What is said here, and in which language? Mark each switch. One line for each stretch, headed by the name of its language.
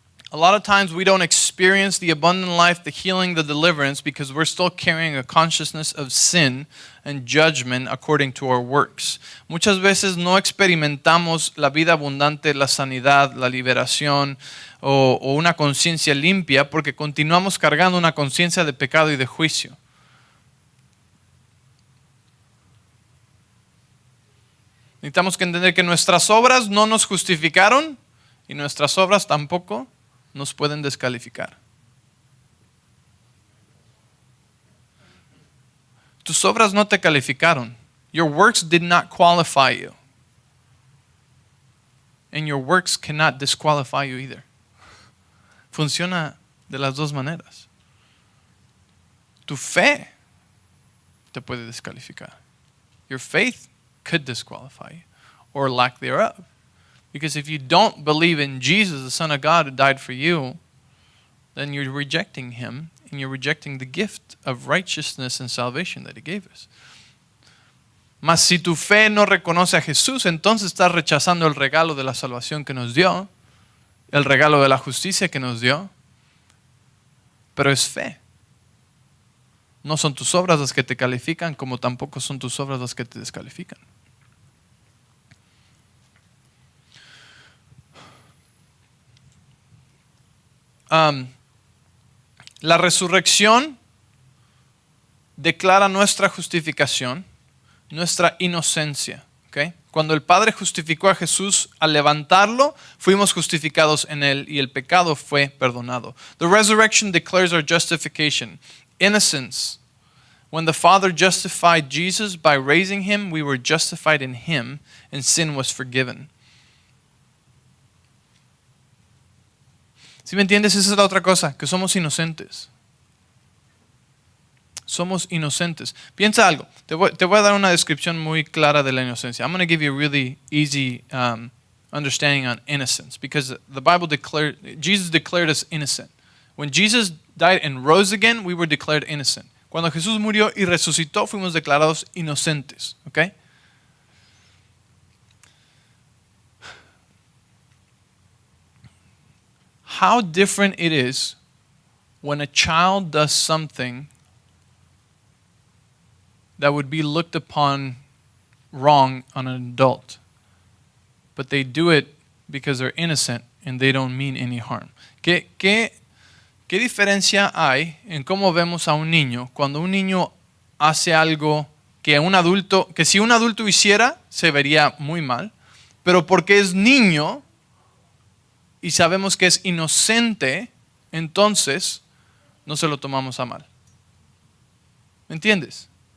English: A lot of times we don't experience the abundant life, the healing, the deliverance because we're still carrying a consciousness of sin and judgment according to our works.
Spanish: Muchas veces no experimentamos la vida abundante, la sanidad, la liberación o una conciencia limpia porque continuamos cargando una conciencia de pecado y de juicio. Necesitamos que entender que nuestras obras no nos justificaron y nuestras obras tampoco nos pueden descalificar. Tus obras no te calificaron.
English: Your works did not qualify you. And your works cannot disqualify you either.
Spanish: Funciona de las dos maneras. Tu fe te puede descalificar.
English: Your faith could disqualify you, or lack thereof. Because if you don't believe in Jesus, the Son of God who died for you, then you're rejecting Him and you're rejecting the gift of righteousness and salvation that He gave us.
Spanish: Mas si tu fe no reconoce a Jesús, entonces estás rechazando el regalo de la salvación que nos dio, el regalo de la justicia que nos dio, pero es fe. No son tus obras las que te califican, como tampoco son tus obras las que te descalifican. La resurrección declara nuestra justificación, nuestra inocencia. ¿Okay? Cuando el Padre justificó a Jesús al levantarlo, fuimos justificados en Él y el pecado fue perdonado.
English: The resurrection declares our justification, innocence. When the Father justified Jesus by raising Him, we were justified in Him and sin was forgiven.
Spanish: ¿Sí me entiendes? Esa es la otra cosa, que somos inocentes. Somos inocentes. Piensa algo. Te voy a dar una descripción muy clara de la inocencia.
English: I'm going to give you a really easy understanding on innocence because the Bible Jesus declared us innocent. When Jesus died and rose again, we were declared innocent.
Spanish: Cuando Jesús murió y resucitó, fuimos declarados inocentes. ¿Okay?
English: How different it is when a child does something that would be looked upon wrong on an adult, but they do it because they're innocent and they don't mean any harm.
Spanish: ¿Qué diferencia hay en cómo vemos a un niño cuando un niño hace algo que si un adulto hiciera se vería muy mal, pero porque es niño y sabemos que es inocente, entonces no se lo tomamos a mal? ¿Me entiendes?